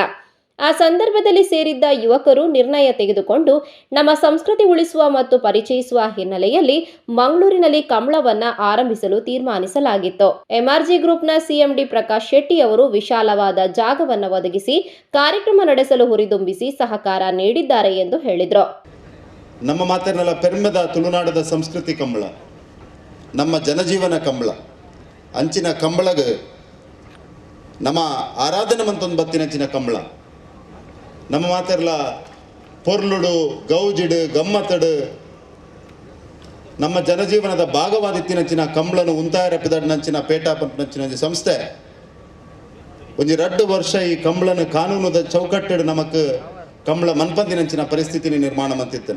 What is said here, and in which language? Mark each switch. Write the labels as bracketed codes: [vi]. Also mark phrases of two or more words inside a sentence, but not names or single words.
[kn] ಆ ಸಂದರ್ಭದಲ್ಲಿ ಸೇರಿದ್ದ ಯುವಕರು ನಿರ್ಣಯ ತೆಗೆದುಕೊಂಡು ನಮ್ಮ ಸಂಸ್ಕೃತಿ ಉಳಿಸುವ ಮತ್ತು ಪರಿಚಯಿಸುವ ಹಿನ್ನೆಲೆಯಲ್ಲಿ ಮಂಗಳೂರಿನಲ್ಲಿ ಕಂಬಳವನ್ನ ಆರಂಭಿಸಲು ತೀರ್ಮಾನಿಸಲಾಗಿತ್ತು. ಎಂಆರ್ಜಿ ಗ್ರೂಪ್ನ ಸಿಎಂಡಿ ಪ್ರಕಾಶ್ ಶೆಟ್ಟಿ ಅವರು ವಿಶಾಲವಾದ ಜಾಗವನ್ನು ಒದಗಿಸಿ ಕಾರ್ಯಕ್ರಮ ನಡೆಸಲು ಹುರಿದುಂಬಿಸಿ ಸಹಕಾರ ನೀಡಿದ್ದಾರೆ ಎಂದು ಹೇಳಿದರು. [tcy] ನಮ್ಮ ಮಾತೇನಲ್ಲ ಪೆರ್ಮೆದ ತುಳುನಾಡದ ಸಂಸ್ಕೃತಿ ಕಂಬಳ, ನಮ್ಮ ಜನಜೀವನ ಕಂಬಳ ಅಂಚಿನ ಕಂಬಳಗ ನಮ್ಮ ಆರಾಧನೆ ಮಂತೊಂದು ಬತ್ತಿನಂಚಿನ ಕಂಬಳ ನಮ್ಮ ಮಾತೆರ್ಲ ಪೊರ್ಲುಡು ಗೌಜಿಡು ಗಮ್ಮತ್ತಡು ನಮ್ಮ ಜನಜೀವನದ ಭಾಗವಾದಿತ್ತಿನಂಚಿನ ಕಂಬಳನು ಉಂತಾಯರಪಿದಡ್ನಂಚಿನ ಪೇಟಾಪಂಚಿನ ಸಂಸ್ಥೆ ಒಂಜಿ 2 ವರ್ಷ ಈ ಕಂಬಳನ ಕಾನೂನದ ಚೌಕಟ್ಟು ನಮಕ್ ಕಂಬಳ ಮನ್ಪಂದಿನಂಚಿನ ಪರಿಸ್ಥಿತಿನ ನಿರ್ಮಾಣ ಮಂತಿತ್ತನೆ.